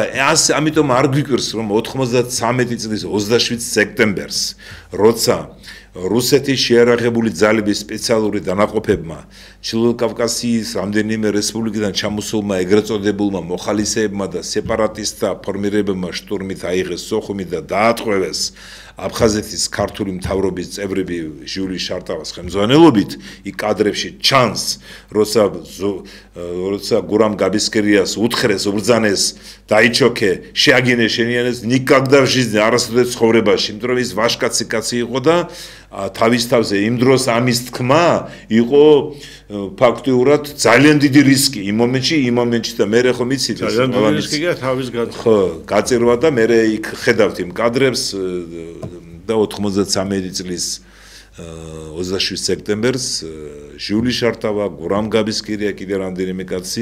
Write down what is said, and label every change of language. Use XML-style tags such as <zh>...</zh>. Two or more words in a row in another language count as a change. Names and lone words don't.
<ka>ამიტომ არ გვიკვირს რომ 93 წლის 27 სექტემბერს როცა რუსეთის შეიარაღებული ძალების სპეციალური დანაყოფებმა ჩრდილოკავკასიის რამდენიმე რესპუბლიკიდან ჩამოსულმა ეგრეთ წოდებულმა მოხალისეებმა და სეპარატისტთა ფორმირებებმა შტურმით აიღეს სოხუმი და დაატყვევეს აფხაზეთის ქართული მთავრობის წევრები ჟიული შარტავას ხელმძღვანელობით იქ კადრებში ჩანს როცა გურამ გაბისკირიას უთხრეს უბრძანეს დაიჩოქე შეაგინე შენიანეს</ka> <ru>никогда в жизни</ru> <ka>არასოდეს ცხოვრებაში იმიტომ რომ ის ვაშკაცი კაცი იყო და თავის თავზე იმ დროს ამის თქმა იყო ფაქტიურად ძალიან დიდი რისკი იმ მომენტში და მე ხო ვიცით ძალიან დიდი რისკია თავის ხო გაწირვა და მე იქ ხედავთ იმ კადრებს და 93 წლის 27 სექტემბერს ჟიული შარტავა გურამ გაბისკირია კიდე რამდენიმე კაცი</ka>